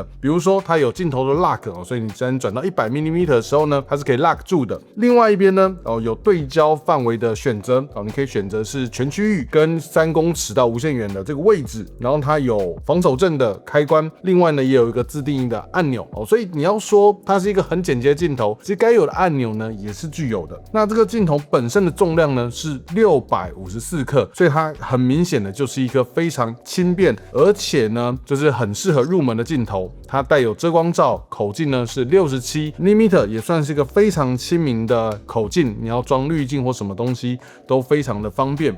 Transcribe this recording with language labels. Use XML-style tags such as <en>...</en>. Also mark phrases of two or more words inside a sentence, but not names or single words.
<zh>比如說它有鏡頭的 lock 哦，所以你只要轉到100mm的時候呢，它是可以 lock 住的。另外一邊呢，有對焦範圍的選擇哦，你可以選擇是全區域跟3公尺到無限遠的這個位置，然後它有防手震的開關，另外呢也有一個自定義的按鈕哦，所以你要說它是一個很簡潔的鏡頭，其實該有的按鈕呢也是具有的。那這個鏡頭本身的重量呢是654克，所以它很明顯的就是一個非常輕便，而且呢就是很適合入门的鏡頭。它帶有遮光罩，口徑呢是67mm，也算是一個非常親民的口徑，你要裝濾鏡或什麼東西都非常的方便。</zh>